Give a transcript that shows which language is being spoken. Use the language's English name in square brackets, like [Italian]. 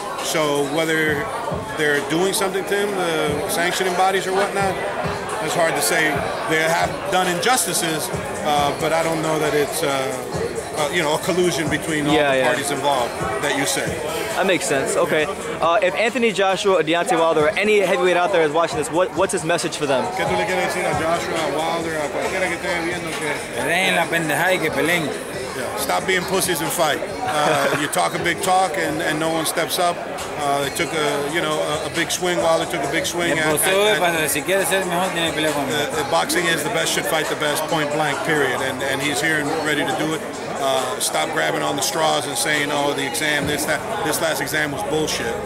[English] So whether they're doing something to him, the sanctioning bodies or whatnot, it's hard to say. They have done injustices, but I don't know that it's you know, a collusion between all the parties involved that you say. That makes sense. Okay. If Anthony Joshua or Deontay Wilder or any heavyweight out there is watching this, what's his message for them? [Spanish] ¿Qué tú le quieres decir a Joshua, a Wilder, a cualquiera que esté viendo que dejen la pendejada y que peleen? [English] Stop being pussies and fight. You talk a big talk and no one steps up. They took a big swing. Wilder took a big swing. Boxing is the best should fight the best, point blank, period. And he's here and ready to do it. Stop grabbing on the straws and saying, oh, the exam, this last exam was bullshit.